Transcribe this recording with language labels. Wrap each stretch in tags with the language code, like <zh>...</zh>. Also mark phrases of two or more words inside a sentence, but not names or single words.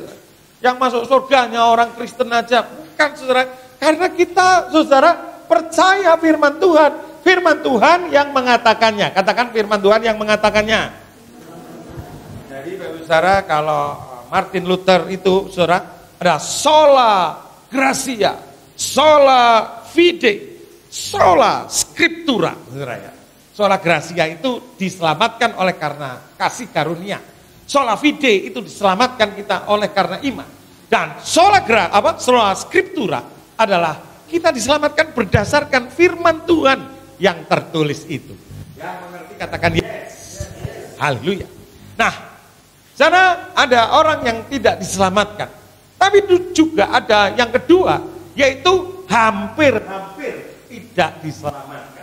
<id>Yang masuk surganya orang Kristen aja. Bukan saudara, karena kita saudara percaya firman Tuhan. Firman Tuhan yang mengatakannya. Katakan firman Tuhan yang mengatakannya. Jadi Bapak Saudara, kalau Martin Luther itu saudara, ada</id> <la>sola gratia, sola fide, sola scriptura,</la> <id>saudara ya.</id> <la>Sola gratia</la> <id>itu diselamatkan oleh karena kasih karunia.</id> <la>Sola fide</la> <id>itu diselamatkan kita oleh karena iman. Dan</id> <la>sola scriptura</la> <id>adalah kita diselamatkan berdasarkan firman Tuhan yang tertulis itu. Yang mengerti katakan yes. Haleluya. Nah, sana ada orang yang tidak diselamatkan. Tapi juga ada yang kedua, yaitu hampir-hampir tidak diselamatkan.</id>